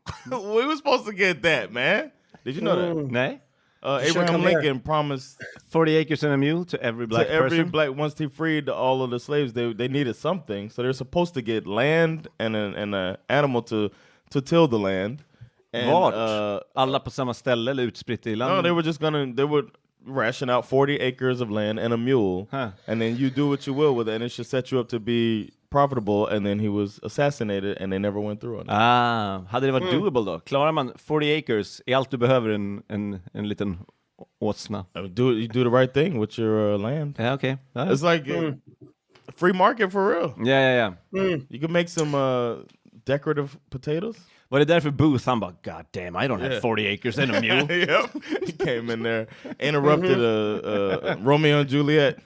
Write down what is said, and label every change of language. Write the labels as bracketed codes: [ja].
[en] We were supposed to get that, man. Did you know that? [sv] Nej. [en] Abraham Lincoln promised 40 acres and a mule to every black person. Once he freed all of the slaves, they needed something, so they're supposed to get land and an animal to till the land. And, [sv] Vart? Alla på samma ställe eller utspritt i landet? [en] No, they would ration out 40 acres of land and a mule, and then you do what you will with it, and it should set you up to be profitable. And then he was assassinated, and they never went through on it. [sv] Hade det varit doable då? Klarar man 40 acres är allt du behöver en liten åsna? [en] You do the right thing with your land. Yeah, okay. It's like free market for real. Yeah. You can make some decorative potatoes. [sv] Var det därför Booth, han bara, [en] God damn, I don't have 40 acres and a mule. Yep. He came in there, interrupted Romeo and Juliet.